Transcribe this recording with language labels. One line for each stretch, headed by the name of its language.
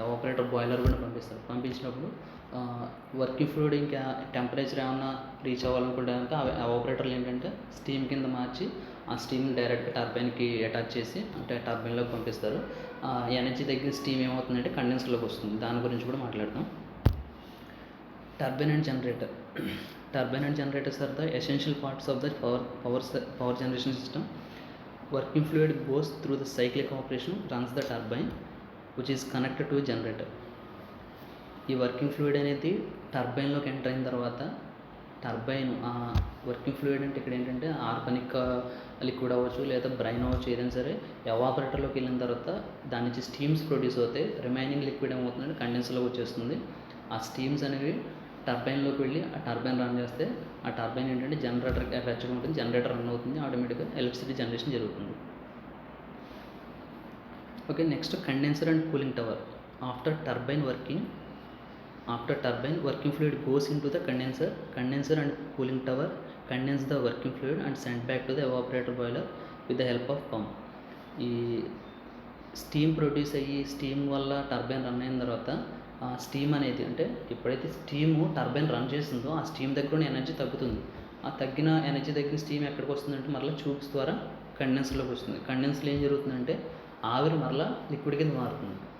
Telugu: Evaporator, boiler గుండా పంపిస్తారు. పంపించినప్పుడు వర్కింగ్ ఫ్లూయిడ్ ఇంకా టెంపరేచర్ ఏమన్నా రీచ్ అవ్వాలనుకుంటే కనుక ఎవాపరేటర్లు ఏంటంటే స్టీమ్ కింద మార్చి ఆ స్టీమ్ని డైరెక్ట్గా టర్బైన్కి అటాచ్ చేసి అంటే టర్బైన్లోకి పంపిస్తారు. ఎనర్జీ దగ్గర స్టీమ్ ఏమవుతుందంటే కండెన్సర్లోకి వస్తుంది. దాని గురించి కూడా మాట్లాడతాం. Turbine and generator.
English: Turbine and generators are the essential parts of the power generation system. Working fluid goes through the cyclic operation, runs the turbine, which is connected to a generator.
Telugu: ఈ working fluid అనేది టర్బైన్లోకి enter అయిన తర్వాత turbine working fluid అంటే ఇక్కడ ఏంటంటే organic liquid అవ్వచ్చు లేదా brain అవ్వచ్చు, ఏదైనా సరే ఎవాపరేటర్లోకి వెళ్ళిన తర్వాత దాని నుంచి స్టీమ్స్ ప్రొడ్యూస్ అవుతాయి. రిమైనింగ్ లిక్విడ్ ఏమవుతుందంటే కండెన్సర్లోకి వచ్చేస్తుంది. ఆ స్టీమ్స్ అనేవి టర్బైన్లోకి వెళ్ళి ఆ టర్బైన్ రన్ చేస్తే ఆ టర్బైన్ ఏంటంటే జనరేటర్కి అటాచ్గా ఉంటుంది. జనరేటర్ రన్ అవుతుంది, ఆటోమేటిక్గా ఎలక్ట్రిసిటీ జనరేషన్ జరుగుతుంది. Okay, next condenser and cooling tower.
English: After turbine working After turbine, working fluid goes into the condenser and cooling tower condense the working fluid and sent back to the evaporator boiler with the help of pump.
Telugu: ఈ steam produce అయ్యి steam వల్ల turbine run అయిన తర్వాత ఆ steam అనేది అంటే ఎప్పుడైతే steam turbine run చేస్తుందో ఆ స్టీమ్ దగ్గర ఉన్న ఎనర్జీ తగ్గుతుంది. ఆ తగ్గిన ఎనర్జీ దగ్గర స్టీమ్ ఎక్కడికి వస్తుందంటే మరలా ట్యూబ్స్ ద్వారా కండెన్సర్లోకి వస్తుంది. కండెన్సర్లో ఏం జరుగుతుందంటే ఆవిరి మరలా లిక్విడ్ కింద మారుతుంది.